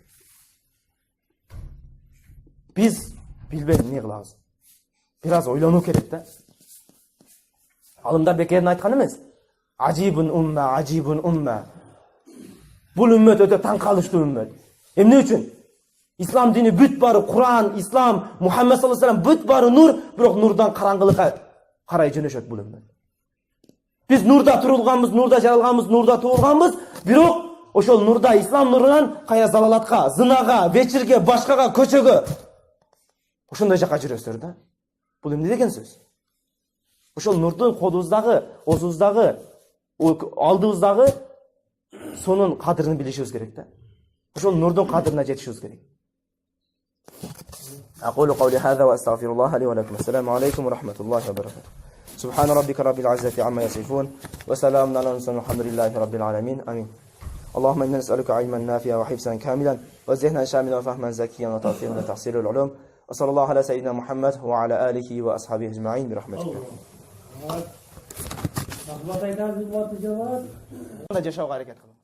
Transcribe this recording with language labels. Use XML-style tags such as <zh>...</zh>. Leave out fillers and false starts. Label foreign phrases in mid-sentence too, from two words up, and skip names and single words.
<ky>Биз билбейм эмне кылабыз. Бир аз ойлонуу керек да. Алымдар бекерин айткан эмес.</ky> <ar>عجيب أمة.</ar> <ky>Бул үммөт өтө таң калыштуу үммөт. Эмне үчүн? Ислам дини бүт бары Куран, Ислам, Мухаммед</ky> <ar>صلى الله عليه وسلم</ar> <ky>бүт бары нур, бирок нурдан караңгылыкка карай жөнөшөт бул үммөт. Биз нурда турулганбыз, нурда жаралганбыз, нурда туулганбыз, бирок ошол нурда, ислам нурунан кая залалатка, зынага, вечирге, башкага, көчөгө ошондой жака жүрөсүздөр да. Бул эмне деген сөз? Ошол нурдун колубуздагы, оозубуздагы, алдыбыздагы сонун кадырын билишибиз керек да. Ошол нурдун кадырына жетишибиз керек.</ky> <ar>أقول قولي هذا وأستغفر الله لي ولكم. السلام عليكم ورحمة الله وبركاته. سبحان ربك رب العزة عما يصفون وسلام على المرسلين والحمد لله رب العالمين آمين. اللهم إنا نسألك علما نافعا وحفظا كاملا وذهنا شاملا وفهما زكيا وتوفيقا لتحصيل العلوم وصلى الله على سيدنا محمد وعلى آله وأصحابه أجمعين برحمتك.</ar>